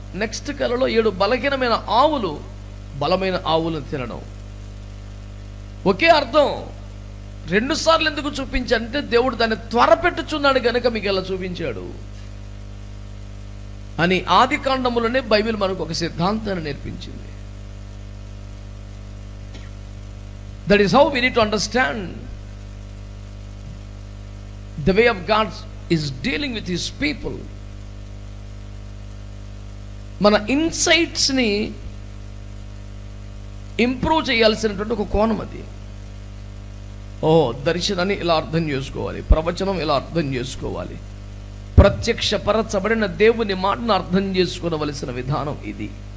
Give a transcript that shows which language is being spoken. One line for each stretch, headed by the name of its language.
Telugu: Next కళలో 7 బలహీనమైన ఆవులు బలమైన ఆవులను తినడం. ఒకే అర్థం. 2 సార్లు ఎందుకు చూపించాడంటే దేవుడు దాన్ని త్వరపెట్టుచున్నాడు గనక మీకు ఎలా చూపించాడు అని ఆది కాండములోనే బైబిల్ మనకు ఒక సిద్ధాంతాన్ని నేర్పించింది.
English: That is how we need to understand the way of God is dealing with his people.
Telugu: మన ఇన్సైట్స్ ని ఇంప్రూవ్ చేయాల్సినటువంటి ఒక కోణం అది. దర్శనాన్ని ఇలా అర్థం చేసుకోవాలి, ప్రవచనం ఇలా అర్థం చేసుకోవాలి, ప్రత్యక్షపరచబడిన దేవుని మాటను అర్థం చేసుకోవలసిన విధానం ఇది.